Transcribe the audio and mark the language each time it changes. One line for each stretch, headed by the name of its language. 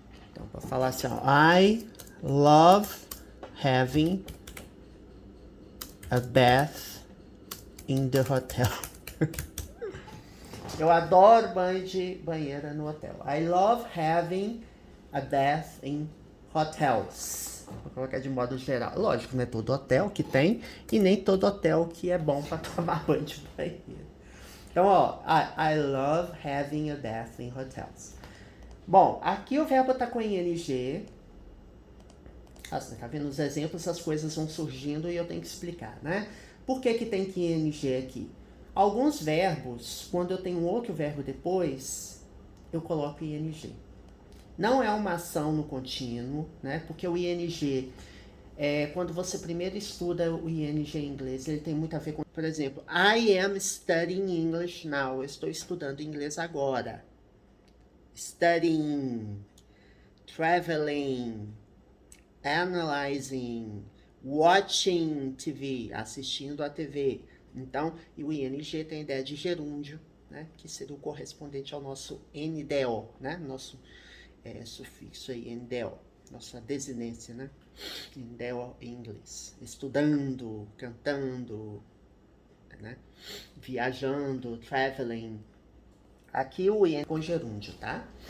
Portuguese: Então, para falar assim, ó,
English: I love having a bath in the hotel.
Portuguese: Eu adoro banho de banheira no hotel.
English: I love having a bath in hotels.
Portuguese: Vou colocar de modo geral. Lógico, não é todo hotel que tem e nem todo hotel que é bom para tomar banho de banheira. Então, ó,
English: I love having a bath in hotels.
Portuguese: Bom, aqui o verbo tá com ing. Você tá vendo os exemplos, as coisas vão surgindo e eu tenho que explicar, né? Por que tem que ing aqui? Alguns verbos, quando eu tenho outro verbo depois, eu coloco ing. Não é uma ação no contínuo, né? Porque o ing, quando você primeiro estuda o ing em inglês, ele tem muito a ver com, por exemplo,
English: I am studying English now.
Portuguese: Eu estou estudando inglês agora.
English: Studying, traveling, analyzing, watching TV,
Portuguese: assistindo a TV. Então, e o ing tem a ideia de gerúndio, né? Que seria o correspondente ao nosso NDO, né? Nosso sufixo aí, NDO, nossa desinência, né? NDO em inglês. Estudando, cantando, né? Viajando, traveling. Aqui o ing com gerúndio, tá?